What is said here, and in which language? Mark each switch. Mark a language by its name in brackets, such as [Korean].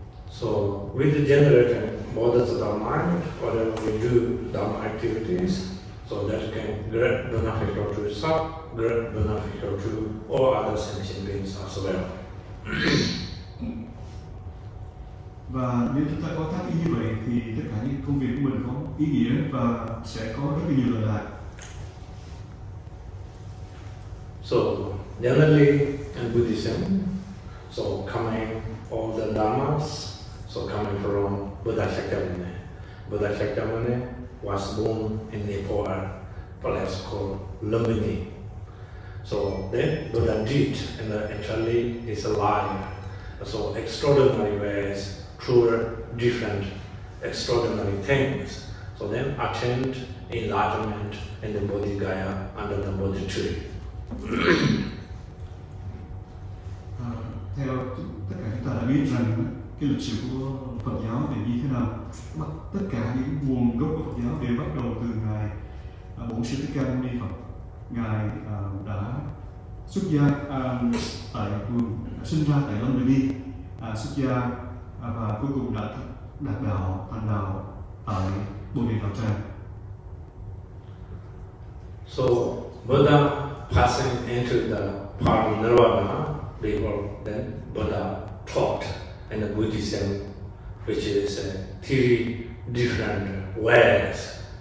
[English] So with the generating models of our mind, whatever we do Dharma activities, so that can great beneficial to self, great beneficial to all other sentient beings as well. [Vietnamese] Và nếu chúng ta có tác ý như vậy thì tất cả những công việc của mình có ý nghĩa và sẽ có rất là nhiều lợi lạc. [English] So generally in Buddhism, so coming all the dharmas, so coming from Buddha Shakyamuni. Buddha Shakyamuni was born in Nepal, a place called Lumbini. So then Buddha did, and actually is alive. So extraordinary ways, through different extraordinary things. So then attained enlightenment in the Bodhigaya under the Bodhi tree. [Vietnamese] Theo tất cả chúng ta đã biết rằng cái lịch sử của Phật giáo thì như thế nào. Tất cả những nguồn gốc của Phật giáo đều bắt đầu từ ngài Bổn Sư Thích Ca Mâu Ni Phật. Ngài đã xuất gia tại vườn, sinh ra tại Lumbini, xuất gia và cuối cùng đã đạt đạo, thành đạo tại Bồ Đề Đạo Tràng. [English] So Buddha passing into the parinirvana, before then Buddha taught in the Buddhism, which is three different ways.